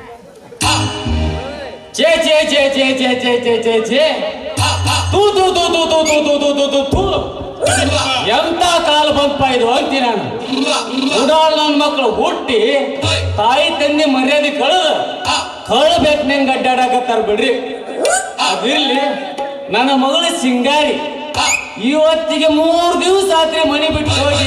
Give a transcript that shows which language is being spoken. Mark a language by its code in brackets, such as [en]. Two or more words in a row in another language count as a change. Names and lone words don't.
[kn] ಛೇ ಛೇ ಛೇ ಛೇ ಛೇ ಛೇ ಛೇ ಛೇ ಛೇ ತೂ ತೂ ತೂ ತೂ ತೂ ತೂ ತೂ ತೂ ತೂ ತೂ ಎಂತ ಕಾಲ ಬಂತಪ್ಪ ಇದು ಅಂತೀನಿ ನಾನು. ಉಡಾಳ್ ನನ್ನ ಮಕ್ಕಳು ಹುಟ್ಟಿ ತಾಯಿ ತಂದೆ ಮರ್ಯಾದೆ ಕಳಬೇಕು ನಂಗೆ ಅಡ್ಡಾಡಕತ್ತಾರ ಬಿಡ್ರಿ. ಅದಿರ್ಲಿ, ನನ್ನ ಮಗಳು ಸಿಂಗಾರಿ ಇವತ್ತಿಗೆ 3 ದಿವಸ ಆತ್ರಿ ಮನೆ ಬಿಟ್ಟು ಹೋಗಿ.